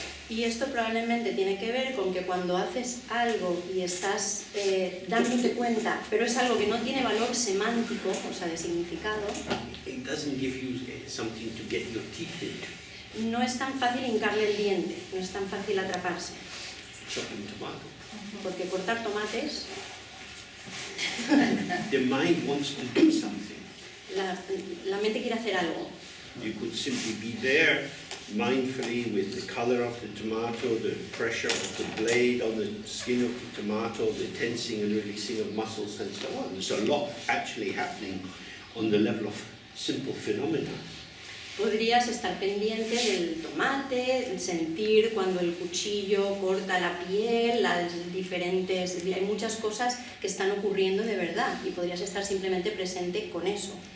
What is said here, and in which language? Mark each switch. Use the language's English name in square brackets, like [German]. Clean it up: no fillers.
[Spanish] Y esto probablemente tiene que ver con que cuando haces algo y estás dándote cuenta, pero es algo que no tiene valor semántico, o sea, de significado, [English] It doesn't give you something to get your teeth into. [Spanish] no es tan fácil hincarle el diente, no es tan fácil atraparse. [English] Chopping tomato. [Spanish] Porque cortar tomates, [English] The mind wants to do something. [Spanish] la mente quiere hacer algo. [English] You could simply be there mindfully with the color of the tomato, the pressure of the blade on the skin of the tomato, the tensing and releasing of muscles and so on. There's a lot actually happening on the level of simple phenomena. [Spanish] Podrías estar pendiente del tomate, sentir cuando el cuchillo corta la piel, las diferentes... Hay muchas cosas que están ocurriendo de verdad y podrías estar simplemente presente con eso.